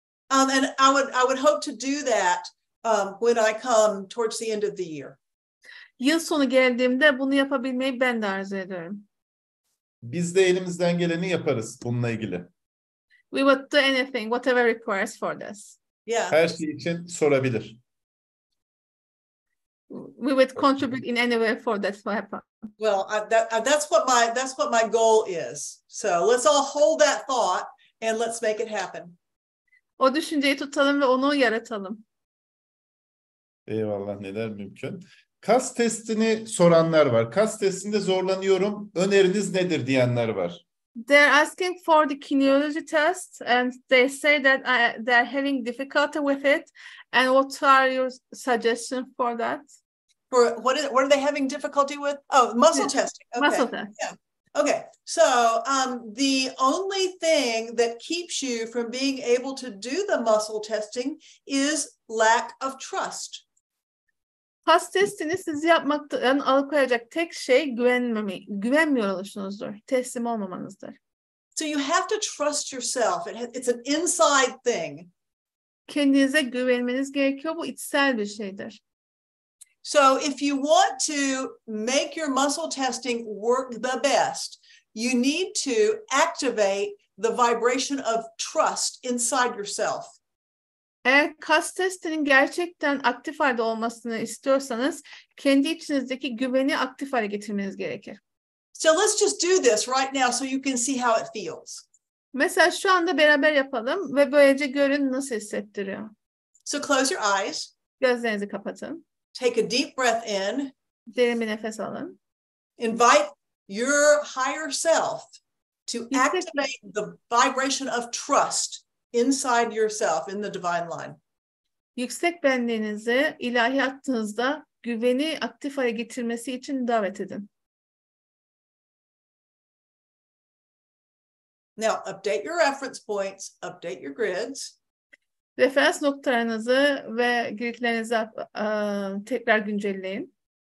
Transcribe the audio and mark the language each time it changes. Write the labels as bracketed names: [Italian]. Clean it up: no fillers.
[English] And I would hope to do that when I come towards the end of the year. [Turkish] Yıl sonu geldiğimde bunu yapabilmeyi ben de arzu ediyorum. Biz de elimizden geleni yaparız bununla ilgili. [English] We would do anything, whatever requires for this. Yeah. [Turkish] Her şey için sorabilir. [English] We would contribute in any way for that to happen. Well, that's what my goal is. So let's all hold that thought and let's make it happen. [Turkish] O düşünceyi tutalım ve onu yaratalım. Eyvallah, neler mümkün. Kas testini soranlar var. Kas testinde zorlanıyorum. Öneriniz nedir diyenler var. [English] They're asking for the kinesiology test and they say that they're having difficulty with it. And what are your suggestions for that? For what are they having difficulty with? Oh, muscle testing. Okay. Muscle test. Yeah. Okay. So the only thing that keeps you from being able to do the muscle testing is lack of trust. [Turkish] Kas testini sizi yapmaktan alıkoyacak tek şey güvenmiyor oluşunuzdur. Teslim olmamanızdır. [English] So you have to trust yourself. It's an inside thing. [Turkish] Kendinize güvenmeniz gerekiyor. Bu içsel bir şeydir. [English] So if you want to make your muscle testing work the best, you need to activate the vibration of trust inside yourself. [Turkish] Eğer kas testinin gerçekten aktif halde olmasını istiyorsanız kendi içinizdeki güveni aktif hale getirmeniz gerekir. [English] So let's just do this right now so you can see how it feels. [Turkish] Mesela şu anda beraber yapalım ve böylece görün nasıl hissettiriyor. [English] So close your eyes. [Turkish] Gözlerinizi kapatın. [English] Take a deep breath in. [Turkish] Derin bir nefes alın. [English] Invite your higher self to activate the vibration of trust inside yourself in the divine line. [Turkish] Yüksek benliğinizi ilahi hattınızda güveni aktif hale getirmesi için davet edin. [English] Now update your reference points, update your grids. [Turkish] Referans noktalarınızı ve gridlerinizi tekrar güncelleyin.